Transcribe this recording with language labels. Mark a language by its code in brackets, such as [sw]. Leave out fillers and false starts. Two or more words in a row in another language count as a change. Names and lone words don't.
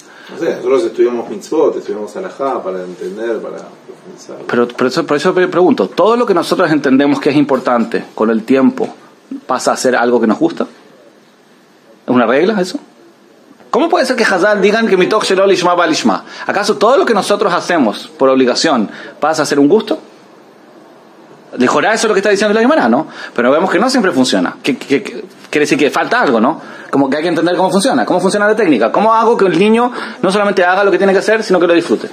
[es] No sé, nosotros estudiamos mitzvot, estudiamos alajá para entender, para profundizar. Pero por eso pregunto, ¿todo lo que nosotros entendemos que es importante con el tiempo pasa a ser algo que nos gusta? ¿Es una regla eso? ¿Cómo puede ser que Hazal digan que [he] מתוך שלא לשמה בא לשמה? [es] ¿Acaso todo lo que nosotros hacemos por obligación pasa a ser un gusto? Dijorá, eso es lo que está diciendo la Gemara, ¿no? Pero vemos que no siempre funciona. Quiere decir que falta algo, ¿no? Como que hay que entender cómo funciona la técnica, cómo hago que el niño no solamente haga lo que tiene que hacer, sino que lo disfrute.